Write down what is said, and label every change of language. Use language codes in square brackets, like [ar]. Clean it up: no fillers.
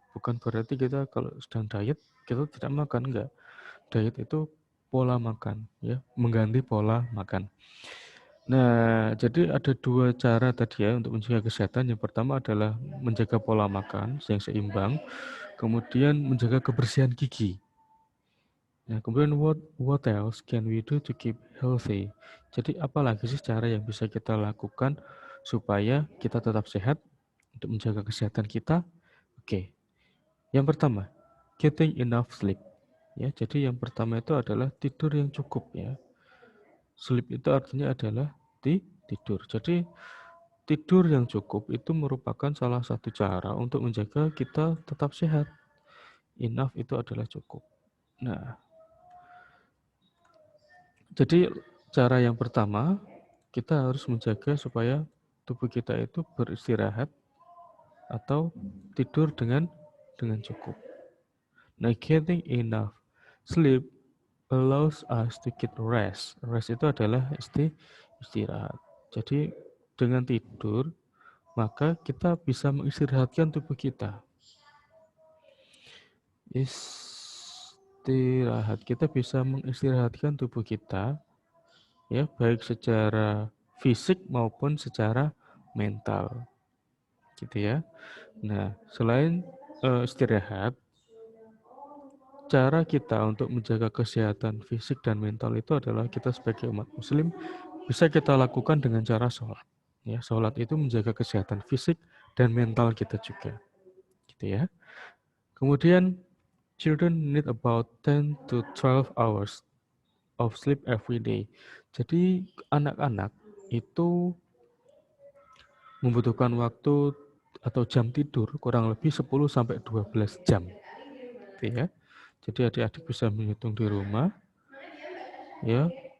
[id] Bukan berarti kita kalau sedang diet kita tidak makan, enggak. Diet itu pola makan ya, mengganti pola makan. Nah, jadi ada dua cara tadi ya untuk menjaga kesehatan. Yang pertama adalah menjaga pola makan yang seimbang, kemudian menjaga kebersihan gigi. Nah, kemudian [en] what else can we do to keep healthy? [id] Jadi apalagi sih cara yang bisa kita lakukan supaya kita tetap sehat untuk menjaga kesehatan kita? Oke, yang pertama, [en] getting enough sleep. [id] Ya, jadi yang pertama itu adalah tidur yang cukup ya. Sleep itu artinya adalah tidur. Jadi tidur yang cukup itu merupakan salah satu cara untuk menjaga kita tetap sehat. Enough itu adalah cukup. Nah, jadi cara yang pertama kita harus menjaga supaya tubuh kita itu beristirahat atau tidur dengan cukup. [en] Nah, getting enough sleep allows us to get rest. [id] Rest itu adalah istirahat. Jadi dengan tidur maka kita bisa mengistirahatkan tubuh kita. Istirahat, kita bisa mengistirahatkan tubuh kita ya, baik secara fisik maupun secara mental gitu ya. Nah, selain istirahat, cara kita untuk menjaga kesehatan fisik dan mental itu adalah kita sebagai umat muslim bisa kita lakukan dengan cara sholat ya. Sholat itu menjaga kesehatan fisik dan mental kita juga gitu ya. [en] Kemudian children need about 10 to 12 hours of sleep every day. [id] Jadi anak-anak itu membutuhkan waktu atau jam tidur kurang lebih 10 sampai 12 jam. Gitu ya. Jadi adik-adik bisa menghitung di rumah ya.